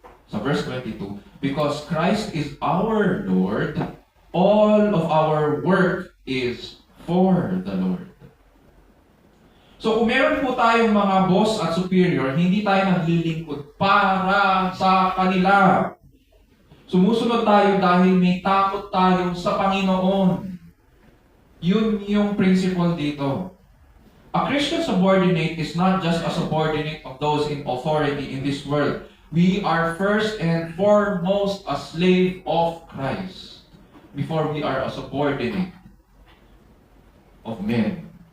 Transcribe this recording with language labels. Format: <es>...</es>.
<en>Sa verse 22, because Christ is our Lord, all of our work is for the Lord.</en> <tl>So kung meron po tayong mga boss at superior, hindi tayo naglilingkod para sa kanila. Sumusunod tayo dahil may takot tayo sa Panginoon. Yun yung principle dito.</tl> <en>A Christian subordinate is not just a subordinate of those in authority in this world. We are first and foremost a slave of Christ before we are a subordinate of men.</en>